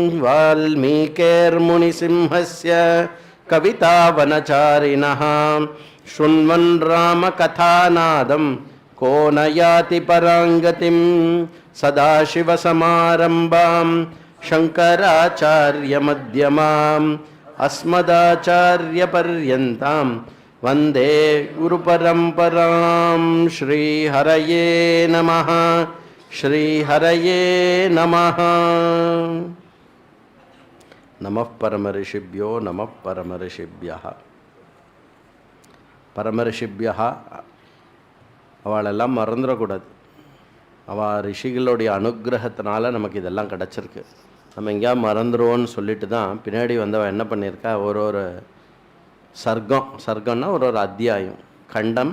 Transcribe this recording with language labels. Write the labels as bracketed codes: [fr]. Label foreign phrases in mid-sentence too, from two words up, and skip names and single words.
[sa] वाल्मीकिर्मुनिसिंहस्य कवितावनचारिणः शृण्वन् रामकथानादं को न याति पराङ्गतिं सदाशिवसमारम्भां शङ्कराचार्यमध्यमाम् अस्मदाचार्यपर्यन्तां वन्दे गुरुपरम्परां. श्रीहरये नमः. श्रीहरये नमः. नमः परमऋषिभ्यो नमः परमऋषिभ्यः. [ta] பரமரிஷிபியா அவளெல்லாம் மறந்துடக்கூடாது. அவள் ரிஷிகளுடைய அனுகிரகத்தினால நமக்கு இதெல்லாம் கிடச்சிருக்கு. நம்ம எங்கேயா மறந்துடுவோன்னு சொல்லிட்டு தான் பின்னாடி வந்தவள் என்ன பண்ணியிருக்கா, ஒரு சர்க்கம்னா ஒரு அத்தியாயம் கண்டம்.